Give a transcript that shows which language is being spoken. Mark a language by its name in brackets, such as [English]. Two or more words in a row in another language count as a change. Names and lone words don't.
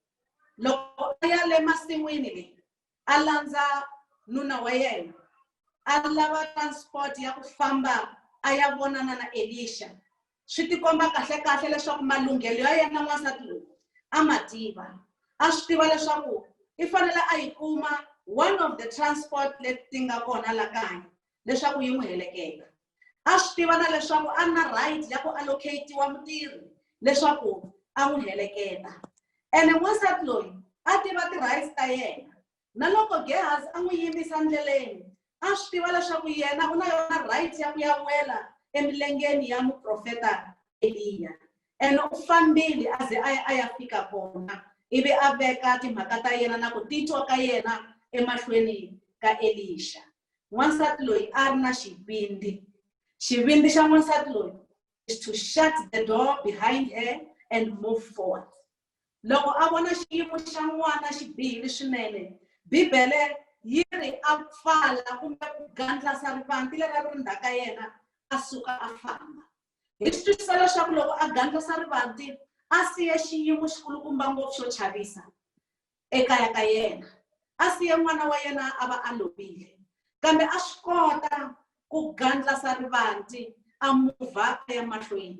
[Tsonga] Loko a ya le masin'wini leyi a landza nuna wa yena, a lava transport ya ku famba a ya vonana na Elisha, swi tikomba kahle kahle leswaku malunghelo ya yena n'wansati loyi a ma tiva. A swi tiva leswaku i fanele a yi kuma [English] one of the transport [Tsonga] leti ti nga kona la kaya leswaku yi n'wi heleketa. A swi tiva na leswaku a na right ya ku allocate-iwa mutirhi leswaku a n'wi heleketa. Ene n'wansati loyi a tiva ti-rights ta yena, na loko Gehazi a n'wi yimisa ndleleni a swi tiva leswaku yena u na yona right ya ku ya wela emilengeni ya muprofeta Eliya. Ene u fambile a ze a ya fika kona, ivi a veka timhaka ta yena na ku titwa ka yena emahlweni ka Elisha. N'wansati loyi a ri na xivindzi. Xivindzi xa n'wansati loyi [English] is to shut the door behind her and move forward. [Tsonga] Loko a vona xiyimo xa n'wana xi bihile swinene, Bibele yi ri a pfala kumbe ku gandlasa rivanti leri a ri ndzhaka yena a suka a famba. Hi swi twisisa leswaku loko a gandlasa rivanti a siye xiyimo xikulukumba ngopfu xo chavisa ekaya ka yena, a siye n'wana wa yena a va a lovile, kambe a swi kota ku gandlasa rivanti a muvha ya mahlweni.